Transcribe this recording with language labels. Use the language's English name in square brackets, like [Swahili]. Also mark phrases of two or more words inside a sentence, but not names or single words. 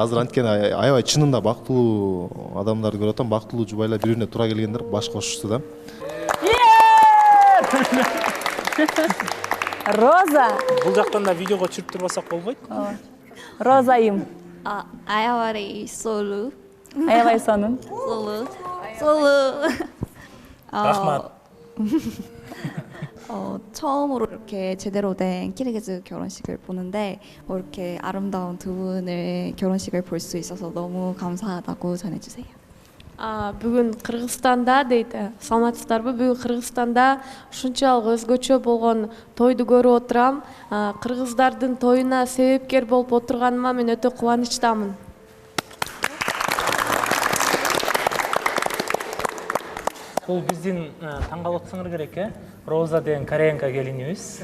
[Kyrgyz] Азыр анткени аябай чынында бактылуу адамдарды көрүп атам, бактылуу жубайлар бири-бирине туура келгендер баш кошушту да. Роза. Бул жактан да видеого түшүрүп турбасак болбойт? Розайым. Аябай солу. Аябай сонун. [Korean] 솔로. [Kyrgyz] Рахмат. [Korean] 처음으로 이렇게 제대로 된 키르기즈 결혼식을 보는데 이렇게 아름다운 두 분의 결혼식을 볼 수 있어서 너무 감사하다고 전해주세요. [Kyrgyz] Бүгүн Кыргызстанда дейт, саламатсыздарбы? Бүгүн Кыргызстанда ушунчалык өзгөчө болгон тойду көрүп отурам. Кыргыздардын тоюна себепкер болуп отурганыма мен өтө кубанычтамын. Бул биздин таң калып отсоңор керек, Роза деген кореянка келинибиз.